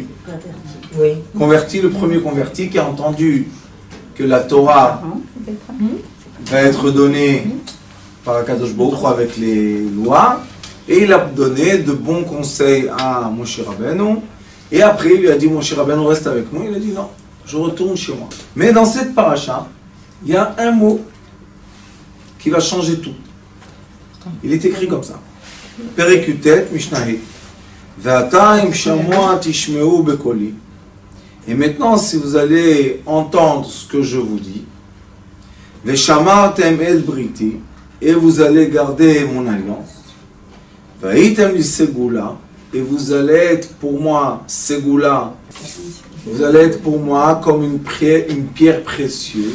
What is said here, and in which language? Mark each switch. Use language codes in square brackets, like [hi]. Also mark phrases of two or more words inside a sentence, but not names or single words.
[fr] Converti, le premier converti qui a entendu que la Torah va être donnée par [he] הקדוש ברוך הוא [fr] avec les lois. Et il a donné de bons conseils à Moshe Rabbeinu. Et après, il lui a dit, Moshe Rabbeinu, reste avec nous. Il a dit, non, je retourne chez moi. Mais dans cette paracha, il y a un mot qui va changer tout. Il est écrit comme ça. Perekutet Mishnahit. [he] ועתה אם שמוע תשמעו בקולי. [fr] Et maintenant, si vous allez entendre ce que je vous dis, [he] ושמרתם את בריתי, [fr] et vous allez garder mon alliance, [he] והייתם לי סגולה, [fr] et vous allez être pour moi, segula, vous allez être pour moi comme une pierre précieuse.